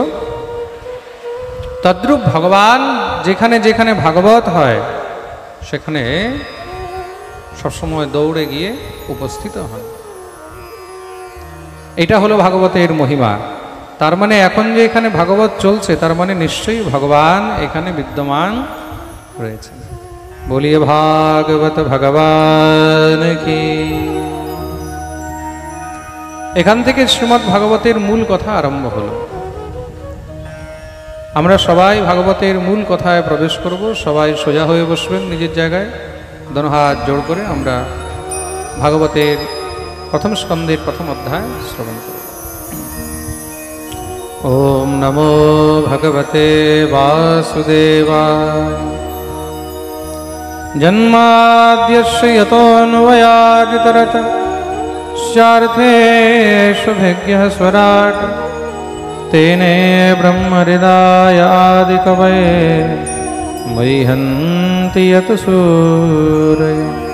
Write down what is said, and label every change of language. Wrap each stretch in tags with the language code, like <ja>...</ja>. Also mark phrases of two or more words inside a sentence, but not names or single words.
<bn>তদ্রূপ ভগবান যেখানে যেখানে ভাগবত হয় সেখানে সবসময় দৌড়ে গিয়ে উপস্থিত হন। এটা হলো ভাগবতের মহিমা। তার মানে এখন যে এখানে ভাগবত চলছে, তার মানে নিশ্চয়ই ভগবান এখানে বিদ্যমান রয়েছে।</bn> <hi>बोलिए भागवत भगवान की।</hi> <bn>এখান থেকে শ্রীমদ্ ভাগবতের মূল কথা আরম্ভ হলো। আমরা সবাই ভাগবতের মূল কথায় প্রবেশ করব। সবাই সোজা হয়ে বসবেন নিজের জায়গায়, দোনো হাত জোড় করে আমরা ভাগবতের প্রথম স্কন্ধের প্রথম অধ্যায় শ্রবণ করব।</bn> <sa>ओम् नमो भगवते वासुदेवाय। जन्माद्यस्य यतोऽन्वयादितरतश्चार्थेष्वभिज्ञः स्वराट् तेने ब्रह्महृदायादिकवये मह्यन्ति यत् सूरयः।</sa>